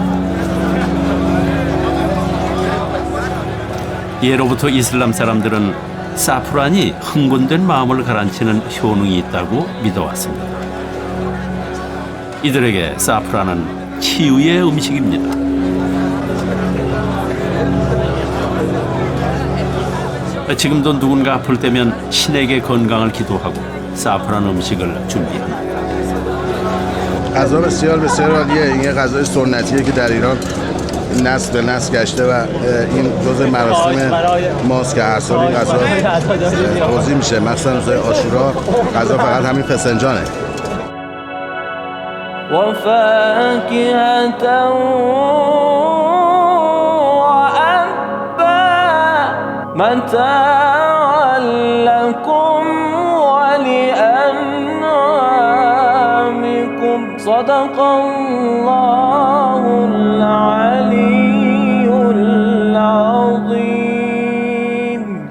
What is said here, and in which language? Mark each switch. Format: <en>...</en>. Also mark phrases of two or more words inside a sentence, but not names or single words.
<ko>예로부터 이슬람 사람들은 사프란이 흥분된 마음을 가라앉히는 효능이 있다고 믿어왔습니다. 이들에게 사프란은 치유의 음식입니다. 지금도 누군가 아플 때면 신에게 건강을 기도하고 사프란 음식을 준비합니다.</ko> <fa>غذا بسیار بسیار عالیه. این غذای سنتیه که در ایران نسل به نسل گشته و این جزء مراسم ماست که هر سال این غذا توزیع میشه. مثلا روز عاشورا غذا فقط همین فسنجانه.</fa> <ar>وفاكهة وأبا متاعا لكم ولأنعامكم صدق الله العلي العظيم.</ar>